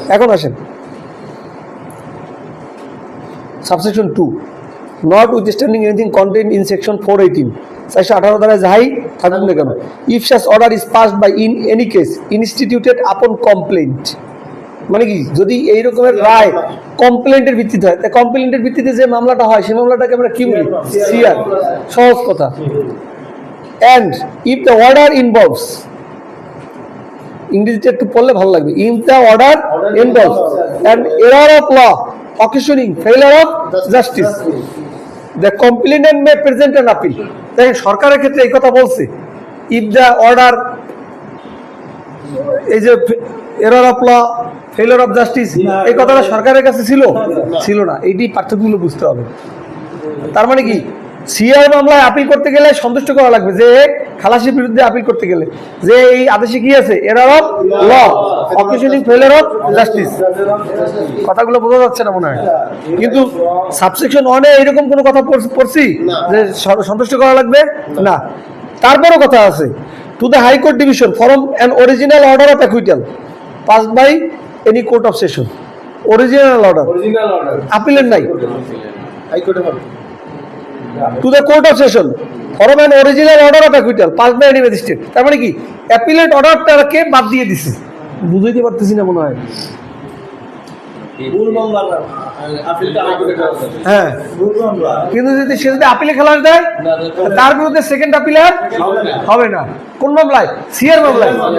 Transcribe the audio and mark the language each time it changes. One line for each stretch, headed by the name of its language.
Bangla: এখন আসেন subsection 2,
English: notwithstanding anything contained in section 418,
Bangla: 418 দ্বারা যাই থাকুক না কেন,
English: if such order is passed by in any case instituted upon complaint
Bangla: মানে কি যদি এই রকমের রায় কমপ্লেন্টের ভিত্তিতে হয়, তাই কমপ্লেন্টের ভিত্তিতে যে মামলাটা হয় সেই মামলাটাকে আমরা কি বলি? সিআর। সহজ কথা।
English: and if the order involves,
Bangla: ইংরেজিতে একটু পড়লে ভালো লাগবে,
English: if the order involves an error of law occasioning failure of justice, the complainant may present an appeal.
Bangla: দেখেন সরকারের ক্ষেত্রে এই কথা বলছে,
English: if the order,
Bangla: এই যে
English: error of law failure of justice,
Bangla: এই কথাটা সরকারের কাছে ছিল না। এইটি পার্থক্যগুলো বুঝতে হবে। তার মানে কি সিআর মামলায় আপিল করতে গেলে সন্তুষ্ট করা লাগবে যে খালাসির বিরুদ্ধে আপিল করতে গেলে যে এই আদেশে কি আছে,
English: Error of law occasioning failure of justice.
Bangla: কথাগুলো বোঝা যাচ্ছে না মনে হয়, কিন্তু সাবসেকশন 1-এ এরকম কোনো কথা পড়ছি যে সন্তুষ্ট করা লাগবে না। তারপরও কথা আছে,
English: To the High Court Division from an original order of acquittal passed by any court of session.
Bangla: Original order, আপিলের নাই। হাইকোর্টে হবে
English: to the court of session from an original order of acquittal passed by any magistrate।
Bangla: তার মানে কি appellate অর্ডারটাকে বাদ দিয়ে দিছে। বুঝাইতে পারতেছি না মনে হয়। মূল মামলা আপিলটা হাইকোর্টে হবে। হ্যাঁ, কিন্তু সে যদি আপিলে খালাস দেয় তার বিরুদ্ধে সেকেন্ড আপিল আর হবে না। কোন মামলায়? সিআর মামলায়।